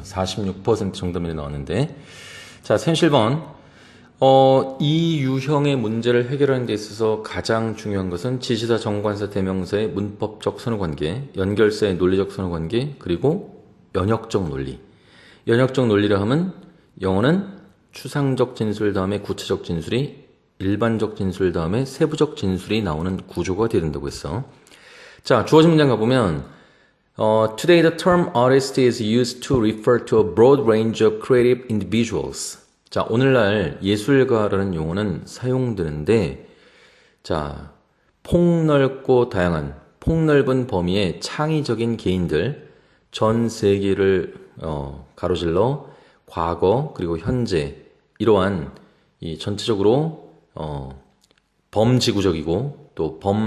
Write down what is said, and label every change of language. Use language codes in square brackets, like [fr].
[ko] 46% 정답률이 나왔는데 자, 37번 이 유형의 문제를 해결하는 데 있어서 가장 중요한 것은 지시사, 정관사, 대명사의 문법적 선후관계, 연결사의 논리적 선후관계, 그리고 연역적 논리. 연역적 논리라 하면 영어는 추상적 진술 다음에 구체적 진술이 일반적 진술 다음에 세부적 진술이 나오는 구조가 되야 된다고 했어. 자, 주어진 문장 가보면 [en] Today the term artist is used to refer to a broad range of creative individuals. [ko] 자, 오늘날 예술가라는 용어는 사용되는데 자, 폭넓고 다양한 폭넓은 범위의 창의적인 개인들 전 세계를 가로질러 과거 그리고 현재 이러한 이 전체적으로 범지구적이고 또